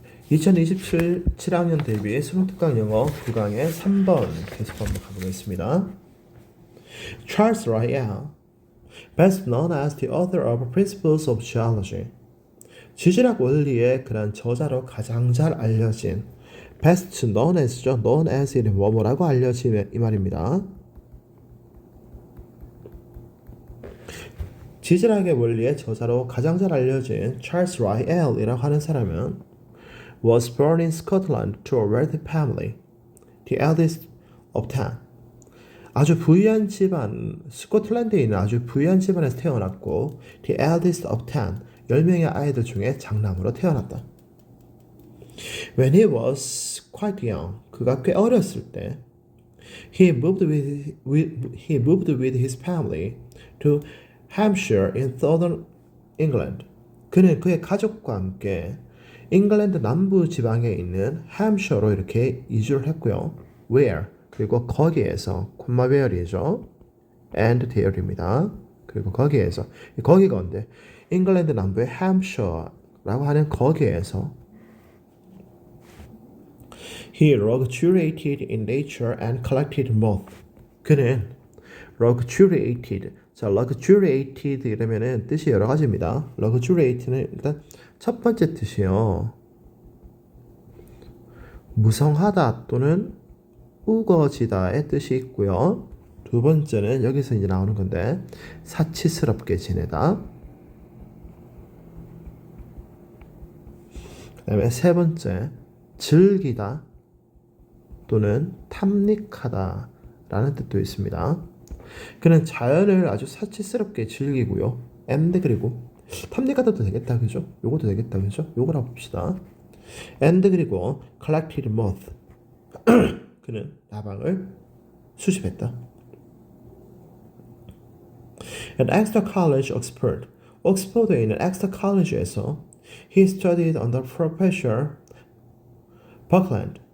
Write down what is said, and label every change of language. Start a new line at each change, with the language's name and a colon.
Korean: 2027 7학년 대비 수능특강 영어 9강의 3번 계속 한번 가보겠습니다. Charles Lyell
English: best known as the author of Principles of Geology.
Korean: 지질학 원리의 그런 저자로 가장 잘 알려진
English: best known as
Korean: 죠. known as는 뭐뭐라고 알려진 이 말입니다. 지질학의 원리의 저자로 가장 잘 알려진 찰스 라이엘이라고 하는 사람은
English: was born in Scotland to a wealthy family, the eldest of 10.
Korean: 아주 부유한 집안, 스코틀랜드에 있는 아주 부유한 집안에서 태어났고
English: the eldest of 10,
Korean: 10명의 아이들 중에 장남으로 태어났다.
English: When he was quite young,
Korean: 그가 꽤 어렸을 때
English: he moved with his family to Hampshire in southern England.
Korean: 그는 그의 가족과 함께 잉글랜드 남부 지방에 있는 햄셔로 이렇게 이주를 했고요.
English: Where?
Korean: 그리고 거기에서 where이죠.
English: and there입니다.
Korean: 그리고 거기에서 거기가 언제? 잉글랜드 남부의 햄셔라고 하는 거기에서
English: He luxuriated in nature and collected moth.
Korean: 그는 luxuriated. 자, luxuriated 이러면은 뜻이 여러 가지입니다. luxuriate는 일단 첫 번째 뜻이요. 무성하다 또는 우거지다의 뜻이 있고요. 두 번째는 여기서 이제 나오는 건데 사치스럽게 지내다. 그 다음에 세 번째 즐기다 또는 탐닉하다 라는 뜻도 있습니다. 그는 자연을 아주 사치스럽게 즐기고요. and 그리고 탐닉하다도 되겠다 그죠? 요것도 되겠다 그죠? 요거라 봅시다. and 그리고
English: collected moth
Korean: 그는 나방을 수집했다.
English: At Exeter College, Oxford,
Korean: 옥스퍼드에 있는 엑스터 컬리지에서
English: he studied under Professor Buckland.